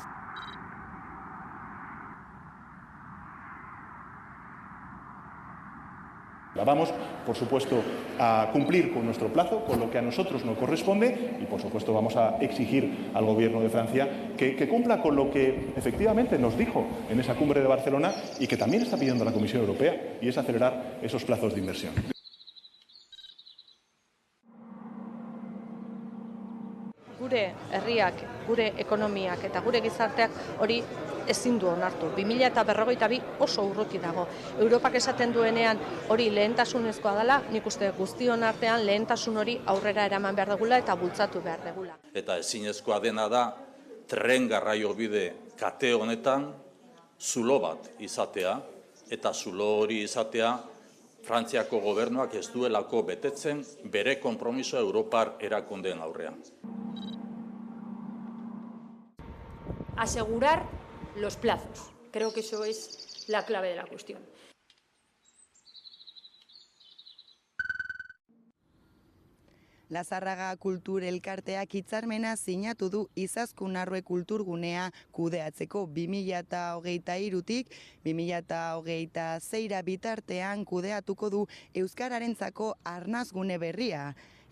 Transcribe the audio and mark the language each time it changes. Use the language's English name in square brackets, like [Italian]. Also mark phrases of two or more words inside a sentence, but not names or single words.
[Spanish] Vamos, por supuesto, a cumplir con nuestro plazo, con lo que a nosotros nos corresponde y, por supuesto, vamos a exigir al Gobierno de Francia que cumpla con lo que efectivamente nos dijo en esa cumbre de Barcelona y que también está pidiendo la Comisión Europea, y es acelerar esos plazos de inversión. [Basque] Gure herriak, gure ekonomiak eta gure gizarteak hori ezin du onartu. 2052 oso urruti dago. Europak esaten duenean hori lehentasunezkoa dela, nik uste guztion artean lehentasun hori aurrera eraman behar dugula eta bultzatu behar dugula. Eta ezinezkoa dena da tren garraiobide kate honetan zulo bat izatea, eta zulo hori izatea Frantziako gobernuak ez duelako betetzen bere konpromisoa Europar erakundeen aurrean. [Spanish] Asegurar los plazos. Creo que eso es la clave de la cuestión. [Basque] Lazarraga Kultur Elkarteak hitzarmena sinatu du Izaskun-Arrue kulturgunea kudeatzeko 2023tik 2026 bitartean kudeatuko du euskararentzako arnasgune berria.